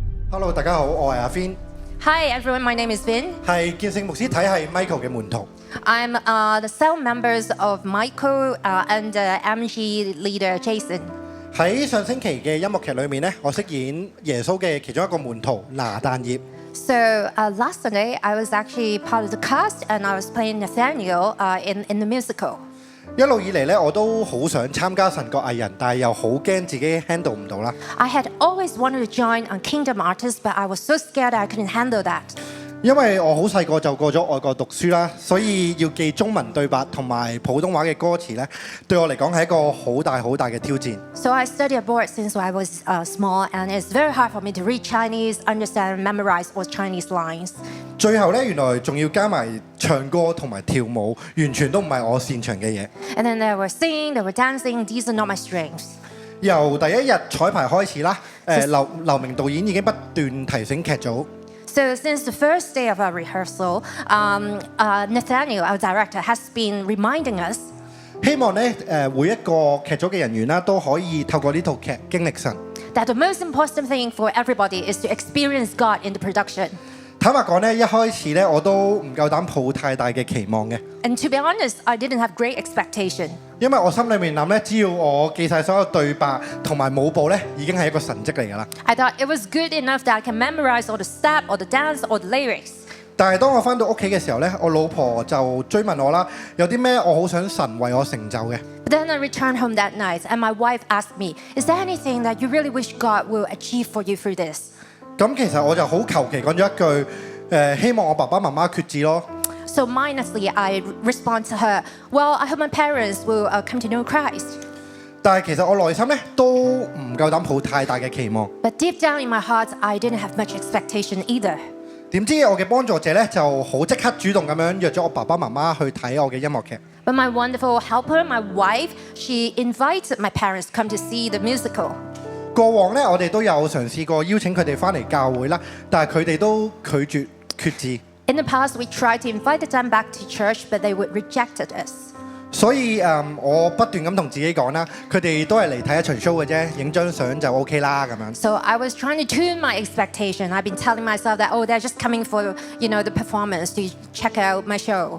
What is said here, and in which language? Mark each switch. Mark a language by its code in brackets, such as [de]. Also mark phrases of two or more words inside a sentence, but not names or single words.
[yue] Hello， 大家好，我係阿 Vin。 [en] Hi everyone, my name is Vin. [yue] 係建聖牧師體系 Michael 嘅門徒。 [en] I'm the cell members of Michael and MG leader Jason. [yue] 喺上星期嘅音樂劇裏面咧，我飾演耶穌嘅其中一個門徒拿但業。 [en] So last Sunday, I was actually part of the cast and I was playing Nathaneal in the musical. [yue] 一路以嚟咧，我都好想參加神國藝人，但係又好驚自己 handle 唔到啦。 [en] I had always wanted to join on Kingdom Artists, but I was so scared I couldn't handle that. [yue] 因為我好細個就過咗外國讀書啦，所以要記中文對白同埋普通話嘅歌詞咧，對我嚟講係一個好大嘅挑戰。 [en] So I studied abroad since I was small, and it's very hard for me to read Chinese, understand, and memorize all Chinese lines. [yue] 最後咧，原來仲要加埋唱歌同埋跳舞，完全都唔係我擅長嘅嘢。 [en] And then they were singing, they were dancing. These are not my strengths. [yue] 由第一日彩排開始啦，劉明導演已經不斷提醒劇組。 [en] So since the first day of our rehearsal, Nathaneal, our director, has been reminding us [yue] 希望咧每一個劇組嘅人員啦，都可以透過呢套劇經歷神。 [en] that the most important thing for everybody is to experience God in the production. [yue] 坦白講咧，一開始咧我都唔夠膽抱太大嘅期望嘅， [en] And to be honest, I didn't have great expectation. [yue] 因為我心裏面諗咧，只要我記晒所有對白同埋舞步咧，已經係一個神蹟嚟㗎啦。 [en] I thought it was good enough that I can memorize all the step, or the dance, or the lyrics. [yue] 但係當我翻到屋企嘅時候咧，我老婆就追問我啦，有啲咩我好想神為我成就嘅。 [en] But then I returned home that night, and my wife asked me, "Is there anything that you really wish God will achieve for you through this?" [yue] 咁其實我就好求其講咗一句，希望我爸爸媽媽決志咯。 [en] So mindlessly, I respond to her, "Well, I hope my parents will come to know Christ." [yue] 但係其實我內心咧都唔夠膽抱太大嘅期望。 [en] But deep down in my heart, I didn't have much expectation either. [yue] 點知我嘅幫助者咧就好即刻主動咁樣約咗我爸爸媽媽去睇我嘅音樂劇。 [en] But my wonderful helper, my wife, she invited my parents to come to see the musical. [yue] 過往咧，我哋都有嘗試過邀請佢哋翻嚟教會啦，但係佢哋都拒絕決志。 [en] In the past, we tried to invite them back to church, but they would rejected us. [yue] 所以我不斷咁同自己講啦，佢哋都係嚟睇一場 show 嘅啫，影張相就 OK 啦咁樣。 [en] So I was trying to tune my expectation. I've been telling myself that, oh, they're just coming for, the performance to check out my show.